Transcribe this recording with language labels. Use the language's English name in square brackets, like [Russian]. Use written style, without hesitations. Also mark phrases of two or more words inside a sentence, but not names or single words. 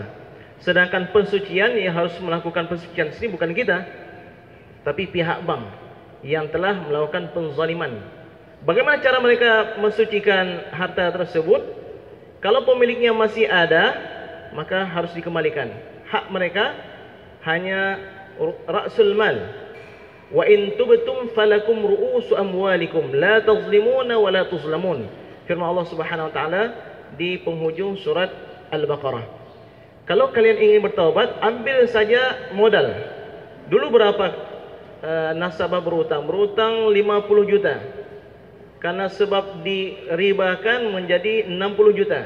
[Indonesian] Sedangkan pensucian yang harus melakukan pensucian sendiri bukan kita, tapi pihak bank yang telah melakukan penzaliman. Bagaimana cara mereka mensucikan harta tersebut? Kalau pemiliknya masih ada, maka harus dikembalikan. Hak mereka hanya [Arabic] رأس المال. وإن تبتم فلكم رؤوس أموالكم لا تظلمون ولا تظلمون. [Indonesian] Firman Allah [Arabic] سبحانه وتعالى [Indonesian] di penghujung surat Al-Baqarah. Kalau kalian ingin bertaubat, ambil saja modal. Dulu berapa nasabah berutang? Berutang 50 juta. Karena sebab diribakan menjadi 60 juta.